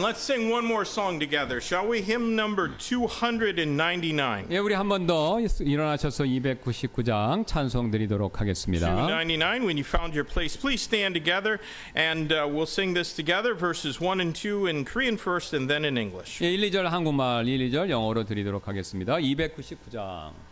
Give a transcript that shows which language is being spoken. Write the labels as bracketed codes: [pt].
[en] Let's sing one more song together, shall we? Hymn number 299. [ko] 예, 우리 한 번 더 일어나셔서 299장 찬송 드리도록 하겠습니다. 299. [en] When you found your place, please stand together, and we'll sing this together, verses 1 and 2 in Korean first, and then in English. [ko] 예, 1, 2절 한국말, 1, 2절 영어로 드리도록 하겠습니다. 299장.